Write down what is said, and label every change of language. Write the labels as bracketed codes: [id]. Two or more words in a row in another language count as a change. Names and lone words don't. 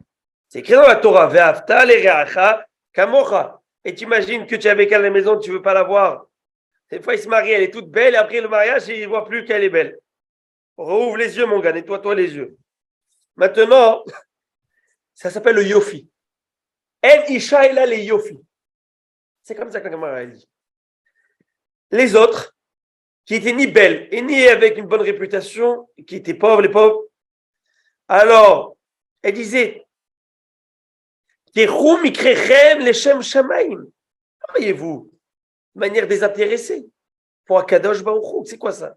[fr] C'est écrit dans la Torah, [he] ואהבת לרעך כמוך. [fr] Et tu imagines que tu es avec elle à la maison, tu ne veux pas la voir. Des fois, il se marie, elle est toute belle, et après le mariage, il ne voit plus qu'elle est belle. Rouvre les yeux, mon gars, nettoie-toi les yeux. Maintenant, ça s'appelle le yofi. [he] אין אשה אלא ליופי. [fr] C'est comme ça que la Gemara dit. Les autres, qui étaient ni belles et ni avec une bonne réputation, qui étaient pauvres, les pauvres, alors, elle disait, voyez-vous, de manière désintéressée, pour Akadosh Baruch Hu, c'est quoi ça?